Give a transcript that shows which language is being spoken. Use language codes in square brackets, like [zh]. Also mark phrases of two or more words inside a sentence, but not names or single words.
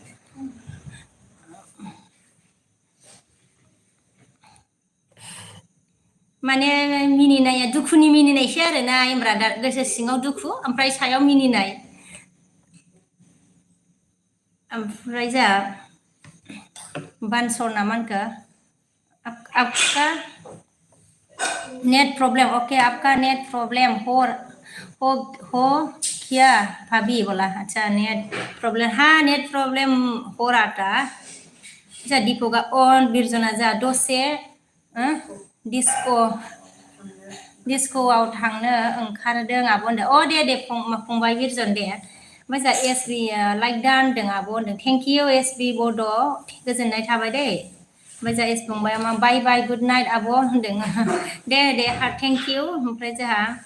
[brx] माने मिनिनाया दुखुनि मिनिनायसो आरोना एम ब्रादार गोसो सिङाव दुखु ओमफ्राय सायाव मिनिनाय ओमफ्राय जा बानसर ना मा होनखो [hi] आपका [en] net problem [hi] ओके आपका [en] net problem [hi] हो क्या भाभी बोला अच्छा [en] net problem [hi] हाँ [en] net problem [hi] हो रहा था [brx] जा दीपका ऑन बिरजना जा दसे डिस्क'आव थांनो ओंखारदों आब' होनदों अ दे फंबाय बिरजन दे ओमफ्राय जा एस बि लाइक दा होनदों आब' होनदों [en] thank you [brx] एस बि बड' गोजोननाय थाबाय दै ओमफ्राय जा एस फंबाया मा [en] bye bye good night [brx] आब' होनदों दे [en] thank you [brx] ओमफ्राय जोंहा